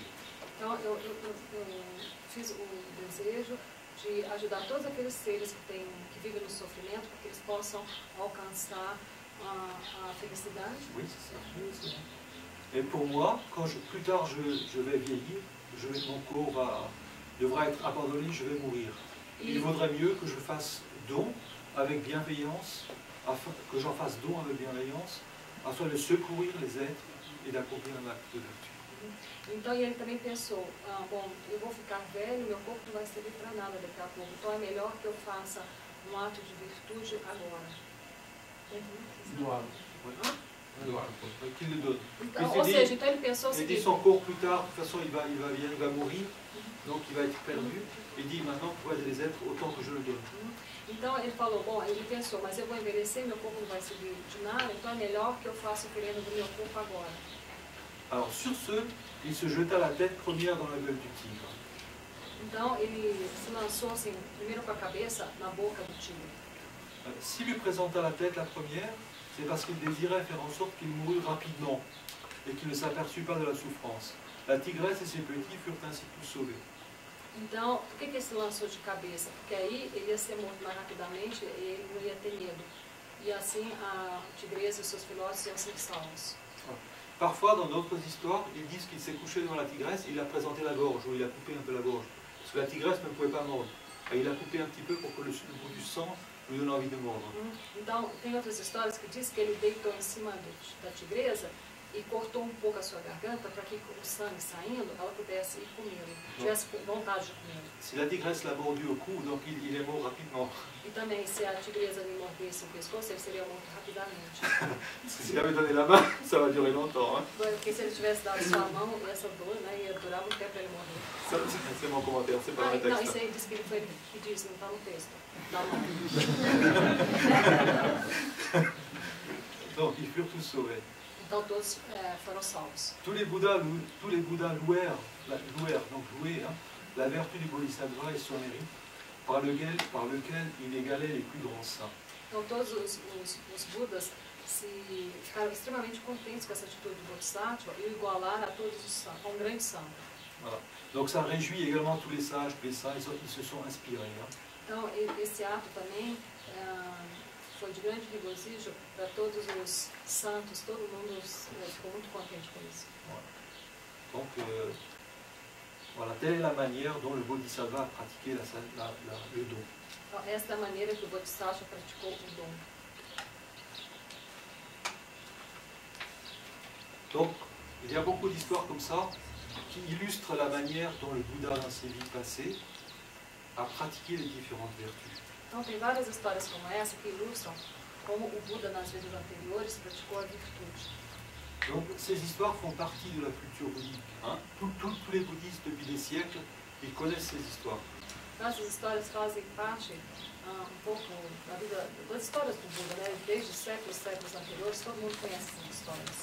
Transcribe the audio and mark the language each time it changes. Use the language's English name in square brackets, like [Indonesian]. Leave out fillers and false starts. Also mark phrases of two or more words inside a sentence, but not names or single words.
[Portuguese] Então eu fiz o desejo de ajudar todos aqueles seres que vivem no sofrimento, para que eles possam alcançar a felicidade. [French] Oui, c'est ça. Oui, c'est ça. Et pour moi, quand plus tard je vais vieillir, mon corps devra être abandonné, je vais mourir. Il vaudrait mieux que je fasse don avec bienveillance, que j'en fasse don avec bienveillance, afin de secourir les êtres et d'accomplir un acte de vertu. [Portuguese] Então ele também pensou, bom, eu vou ficar velho, meu corpo não vai servir para nada daqui a pouco, então é melhor que eu faça um ato de virtude agora. [French] Qu'il le donne. [Portuguese] Então, ou seja, então ele pensou o [French] Il dit [Portuguese] seguinte, [French] son corps plus tard, de toute façon il va mourir, donc il va être perdu. Il dit maintenant pour aider les êtres autant que je le donne. [Portuguese] então ele falou, bom, ele pensou, mas eu vou envelhecer, meu corpo não vai servir de nada, então é melhor que eu faça oferenda do meu corpo agora. [French] Alors sur ce, il se jeta la tête première dans la gueule du tigre. [Portuguese] Então ele se lançou assim, primeiro com a cabeça na boca do tigre. [French] S'il lui présenta la tête la première, c'est parce qu'il désirait faire en sorte qu'il mourût rapidement et qu'il ne s'aperçut pas de la souffrance. La tigresse et ses petits furent ainsi tous sauvés. [Portuguese] Então, por que ele se lançou de cabeça? Porque aí ele ia ser morto mais rapidamente e ele não ia ter medo. E assim a tigresa e os seus filhotes iam ser salvos. [French] Parfois, dans d'autres histoires, ils disent qu'il s'est couché devant la tigresse et il a présenté la gorge, ou il a coupé un peu la gorge. Parce que la tigresse ne pouvait pas mordre. Et il a coupé un petit peu pour que le bout du sang lui donne envie de mordre. [Portuguese] Então, tem outras histórias que diz que ele deitou em cima da tigresa e cortou um pouco a sua garganta para que o sangue saindo, ela pudesse ir comê-lo, tivesse vontade de comê-lo. [French] Si la tigresse l'a mordu au cou, donc il est mort rapidement. [Portuguese] E também, se a tigresa lhe mordesse o pescoço, ele seria morto rapidamente. [French] Parce que s'il avait donné la main, ça va durer longtemps. Hein. [Portuguese] Porque se ele tivesse dado sua mão, essa dor, né, ia durar muito tempo para ele morrer. [French] Ça, c'est mon commentaire, c'est pas le [Portuguese] Não, [French] texte. [Portuguese] isso aí diz que ele foi que disse, não está no texto. Da mão. [French] Donc ils furent tous sauvés. [Portuguese] Então todos foram salvos. [French] Tous les Bouddhas louèrent hein, la vertu du Bodhisattva et son mérite, par lequel il égalait les plus grands saints. [Portuguese] Então todos os Budas ficaram extremamente contentes com essa atitude do Bodhisattva e o igualaram a todos os santos, a um grande santo. [French] Voilà. Donc ça réjouit également tous les sages, tous les saints, ils se sont inspirés. Hein. [Portuguese] Então esse ato também foi de grande regozijo para todos os santos, todo mundo ficou muito contente com isso. [French] Donc voilà, telle est la manière dont le Bodhisattva a pratiqué le don. [Portuguese] Então, esta é a maneira que o Bodhisattva praticou o dom. [French] Donc, il y a beaucoup d'histoires comme ça qui illustrent la manière dont le Bouddha, dans ses vies passées, a pratiqué les différentes vertus. Então, tem várias histórias como essa que ilustram como o Buda, nas vidas anteriores, praticou a virtude. Donc, ces histoires font partie de la culture bouddhique. Hein. Tous les bouddhistes, depuis des siècles, ils connaissent ces histoires. [Portuguese] Essas histórias fazem parte um pouco das histórias do Buda, né? Desde séculos anteriores, todo mundo conhece essas histórias.